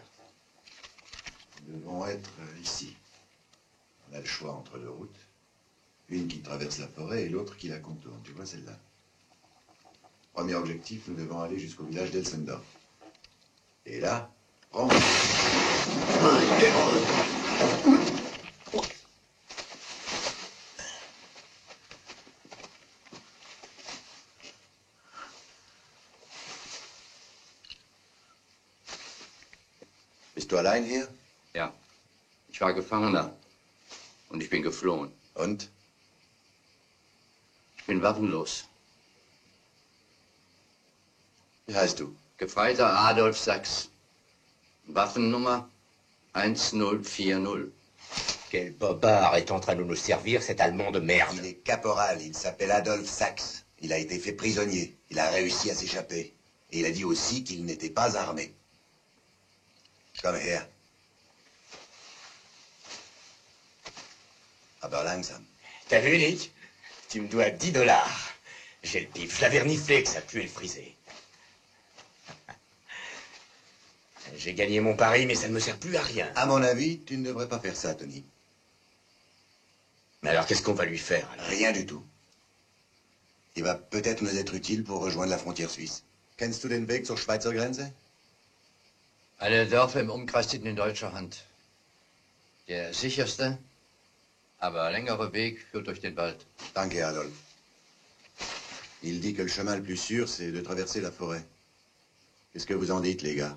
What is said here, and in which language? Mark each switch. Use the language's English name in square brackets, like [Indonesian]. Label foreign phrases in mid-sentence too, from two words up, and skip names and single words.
[French] Nous devons être ici. On a le choix entre deux routes. Une qui traverse la forêt et l'autre qui la contourne. Tu vois celle-là? Premier objectif, nous devons aller jusqu'au village d'Elsendorf. Et là, prends... [German] Bist du allein hier? Ja. Ich war Gefangener. Und ich bin geflohen. Und? Ich bin waffenlos. Wie heißt du? Gefreiter Adolf Sachs. Waffennummer 1040. [French] Quel bobard est en train de nous servir, cet Allemand de merde. Il est caporal, il s'appelle Adolf Sachs. Il a été fait prisonnier. Il a réussi à s'échapper. Et il a dit aussi qu'il n'était pas armé. [German] Komm her. Aber langsam. [French] T'as vu, Nick? Tu me dois 10 $. J'ai le pif, je l'avais reniflé que ça puait le friser. J'ai gagné mon pari, mais ça ne me sert plus à rien. À mon avis, tu ne devrais pas faire ça, Tony. Mais alors, qu'est-ce qu'on va lui faire, alors? Rien du tout. Il va peut-être nous être utile pour rejoindre la frontière suisse. [German] Kennst du den Weg zur Schweizer Grenze? Alle Dörfer im Umkreis sind in deutscher Hand. Der sicherste, aber längere Weg führt durch den Wald. Danke, Adolf. [French] Il dit que le chemin le plus sûr, c'est de traverser la forêt. Qu'est-ce que vous en dites, les gars?